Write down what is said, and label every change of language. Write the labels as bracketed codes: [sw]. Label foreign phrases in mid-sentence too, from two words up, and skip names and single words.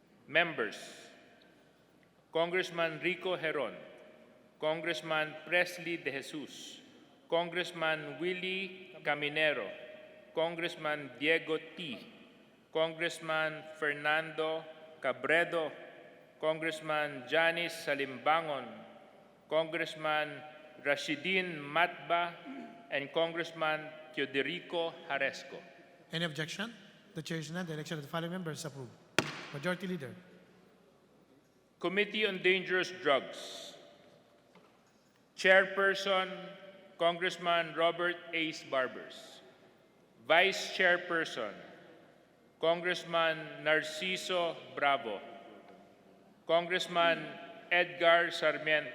[en] Members: Congressman Rico Heron, Congressman Presley De Jesus, Congressman Willie Caminero, Congressman Diego T., Congressman Fernando Cabredo, Congressman Janice Salimbangon, Congressman Rashidin Matba, and Congressman Teodorico Haresco. Any objection? The chair is none. The election of the following members is approved. Majority Leader. Committee on Dangerous Drugs. Chairperson, Congressman Robert Ace Barbers. Vice Chairperson, Congressman Narciso Bravo. Congressman Edgar Sarmiento.